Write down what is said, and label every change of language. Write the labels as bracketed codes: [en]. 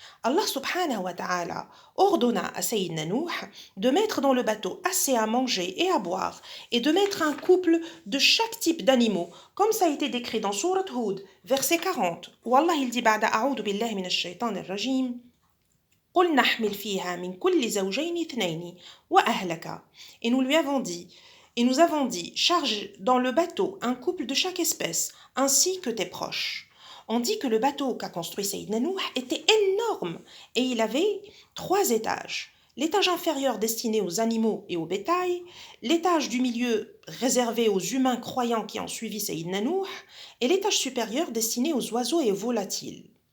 [fr] Allah subhanahu wa ta'ala ordonna à Sayyidina Nuh de mettre dans le bateau assez à manger et à boire et de mettre un couple de chaque type d'animaux, comme ça a été décrit dans Surat Hud, verset 40, où Allah il dit: [ar] Ba'da a'udhu billahi minash shaitanir rajim. قل نحمل فيها من كل زوجين اثنين وأهلك. [fr] Et nous lui avons dit, et nous avons dit, charge dans le bateau un couple de chaque espèce, ainsi que tes proches. On dit que le bateau qu'a construit Sayyidina Nuh était énorme et il avait 3 étages. L'étage inférieur destiné aux animaux et au bétail, l'étage du milieu réservé aux humains croyants qui ont suivi Sayyidina Nuh, et l'étage supérieur destiné aux oiseaux et aux volatiles.